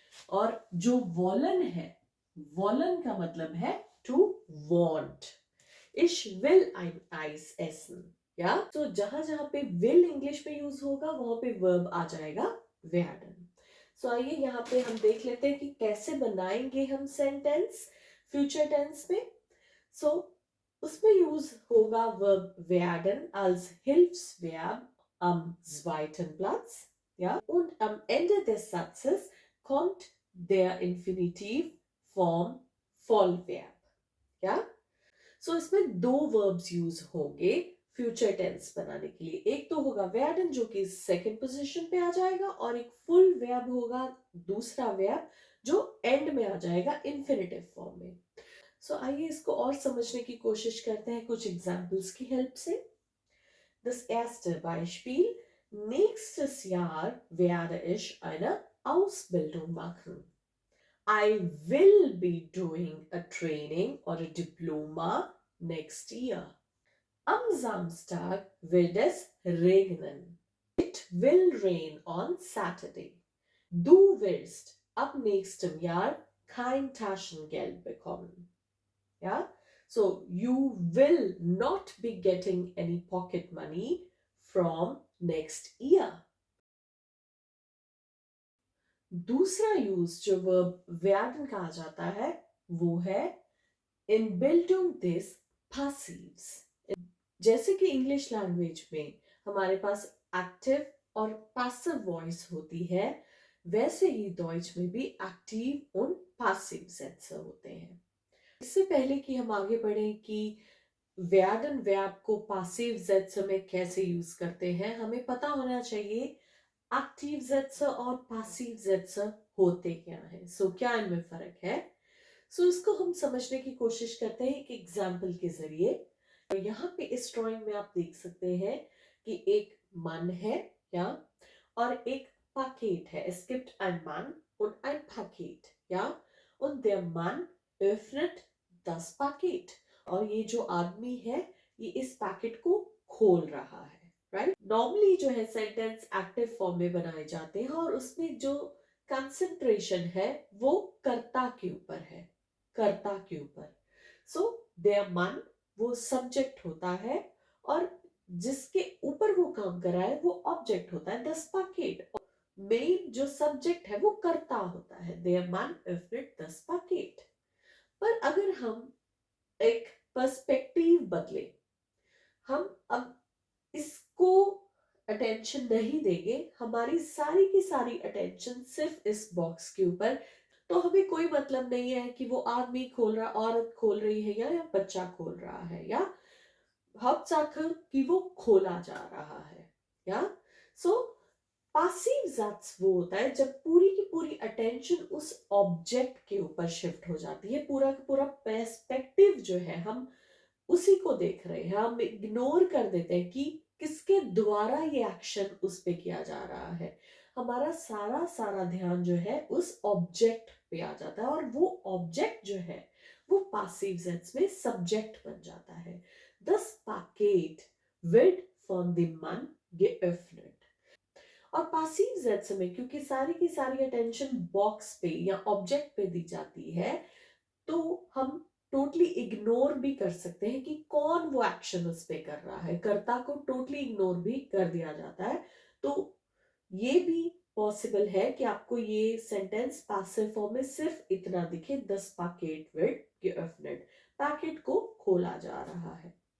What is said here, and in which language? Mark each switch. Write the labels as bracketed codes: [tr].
[hi] और जो वॉलन है, वॉलन का मतलब है to want. [de] Ich will ein Eis essen। [hi] या जहां जहां पे will इंग्लिश में यूज होगा वहां पे वर्ब आ जाएगा werden। आइए यहाँ पे हम देख लेते हैं कि कैसे बनाएंगे हम सेंटेंस फ्यूचर टेंस में। उसमें यूज होगा verb [de] werden als Hilfsverb am zweiten Platz, ja, und am Ende des Satzes kommt der Infinitivform Vollverb, ja। [hi] इसमें 2 वर्ब्स यूज होंगे फ्यूचर टेंस बनाने के लिए। एक तो होगा werden जो कि सेकंड पोजीशन पे आ जाएगा, और एक फुल वर्ब होगा, दूसरा वर्ब जो एंड में आ जाएगा इंफिनिटिव फॉर्म में। आइए इसको और समझने की कोशिश करते हैं कुछ एग्जांपल्स की हेल्प से। [de] Das erste Beispiel: Nächstes Jahr werde ich eine Ausbildung machen. [en] I will be doing a training or a diploma next year. [de] Am Samstag wird es regnen. [en] It will rain on Saturday. [de] Du wirst ab nächstem Jahr kein Taschengeld bekommen. Ja? [en] So, you will not be getting any pocket money from next year. [hi] दूसरा use जो verb werden कहा जाता है वो है [de] in Bildung des Passivs. [hi] जैसे कि English language में हमारे पास एक्टिव और पैसिव वॉइस होती है, वैसे ही डॉइच में भी एक्टिव और पैसिव सेंस होते हैं। इससे पहले कि हम आगे बढ़ें कि werden verb को पैसिव सेंस में कैसे यूज करते हैं, हमें पता होना चाहिए एक्टिव सेंस और पैसिव सेंस होते क्या है। सो क्या इनमें फर्क है? सो इसको हम समझने की कोशिश करते हैं एक एग्जाम्पल के जरिए। तो यहाँ पे इस ड्राइंग में आप देख सकते हैं कि एक मन है या और एक पैकेट है। [de] Es gibt ein Mann und ein Paket, ja, und der Mann öffnet das Paket। [hi] और ये जो आदमी है ये इस पैकेट को खोल रहा है, राइट। नॉर्मली जो है सेंटेंस एक्टिव फॉर्म में बनाए जाते हैं और उसमें जो कंसंट्रेशन है वो कर्ता के ऊपर है, कर्ता के ऊपर। सो देयर मन वो सब्जेक्ट होता है और जिसके ऊपर वो काम कर रहा है वो ऑब्जेक्ट होता है। दस पैकेट मेन जो सब्जेक्ट है वो कर्ता होता है। [de] देयर मन öffnet das Paket। [hi] पर अगर हम एक पर्सपेक्टिव बदले, हम अब इसको अटेंशन नहीं देंगे, हमारी सारी की सारी अटेंशन सिर्फ इस बॉक्स के ऊपर, तो हमें कोई मतलब नहीं है कि वो आदमी खोल रहा, औरत खोल रही है या बच्चा खोल रहा है या Hauptsache कि वो खोला जा रहा है, या सो पैसिव सैट्स वो होता है जब पूरी की पूरी अटेंशन उस ऑब्जेक्ट के ऊपर शिफ्ट हो जाती है। पूरा का पूरा पर्सपेक्टिव जो है हम उसी को देख रहे हैं, हम इग्नोर कर देते हैं कि किसके द्वारा ये एक्शन उस पे किया जा रहा है। हमारा सारा सारा ध्यान जो है उस ऑब्जेक्ट पे आ जाता है और वो ऑब्जेक्ट जो है वो पैसिव सेंस में सब्जेक्ट बन जाता है। [de] Das Paket wird von dem Mann geöffnet। [hi] और पैसिव सेंस में क्योंकि सारी की सारी अटेंशन बॉक्स पे या ऑब्जेक्ट पे दी जाती है, तो हम टोटली इग्नोर भी कर सकते हैं कि कौन वो एक्शन उस पे कर रहा है। कर्ता को टोटली इग्नोर भी कर दिया जाता है। तो ये भी पॉसिबल है कि आपको ये सेंटेंस पैसिव फॉर्म में सिर्फ इतना दिखे, [de] 10 पैकेट विद geöffnet, [hi] पैकेट को खोला जा रहा है।